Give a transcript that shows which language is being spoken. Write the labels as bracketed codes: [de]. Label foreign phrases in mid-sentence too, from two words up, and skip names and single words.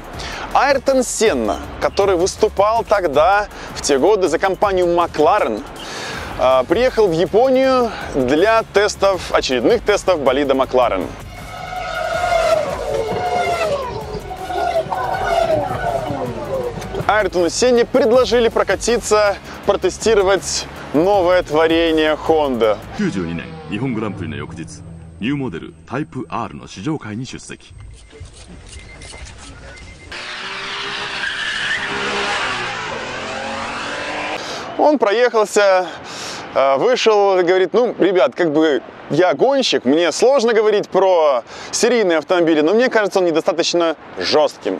[ru] Айртон Сенна, который выступал тогда, в те годы, за компанию McLaren, приехал в Японию для очередных тестов болида McLaren. Айртону Сенне предложили прокатиться, протестировать новое творение Honda. [ja] 92 年日本グランプリの翌日、ニューモデルタイプ R の試乗会に出席。 [ru] Он проехался, вышел и говорит: ну, ребят, как бы я гонщик, мне сложно говорить про серийные автомобили, но мне кажется, он недостаточно жестким.